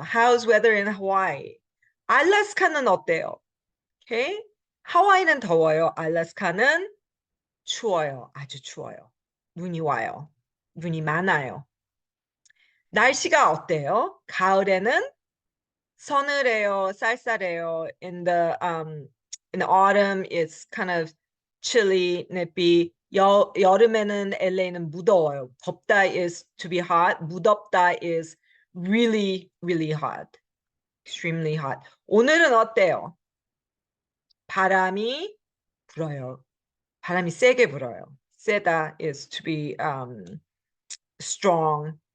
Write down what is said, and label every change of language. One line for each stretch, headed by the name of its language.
English: How's weather in Hawaii?
Korean: 알래스카는 어때요?
English: Okay?
Korean: 하와이는 더워요. 알래스카는 추워요. 아주 추워요. 눈이 와요. 눈이 많아요. 날씨가 어때요? 가을에는 서늘해요, 쌀쌀해요.
English: In the autumn, it's kind of chilly, nippy.
Korean: 여름에는 LA는 무더워요.
English: 덥다 is to be hot. 무덥다 is really, really hot. Extremely hot.
Korean: 오늘은 어때요? 바람이 불어요. 바람이 세게 불어요.
English: 세다 is to be strong.